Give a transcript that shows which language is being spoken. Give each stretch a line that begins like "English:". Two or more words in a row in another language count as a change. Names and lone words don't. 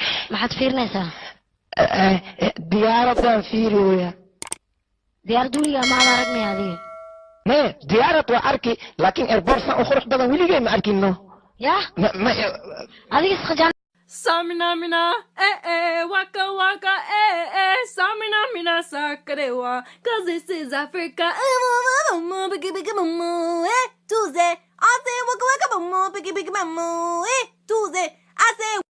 Somali: Maxaad fiirinaysaa? Eh, eh, eh, diyaaradaan fiiriyooya. Diyaarad weligaa ma aad arag miyaa adiga? Mee, diyaarad waa arki, laakiin airport san u qurux badan weligay ma arkin, no. Yah? Ma, ma, eh, Adiga is khajaan- Samina mina, eh, eh, waka waka, eh, eh, samina mina, sakarewa,
English: 'cause this is Africa. Eh, mo, mo, mo, mo, biggie, biggie, mo, mo, eh, Tuesday. I say waka waka, mo, mo, biggie, biggie, mo, mo, eh, Tuesday. I say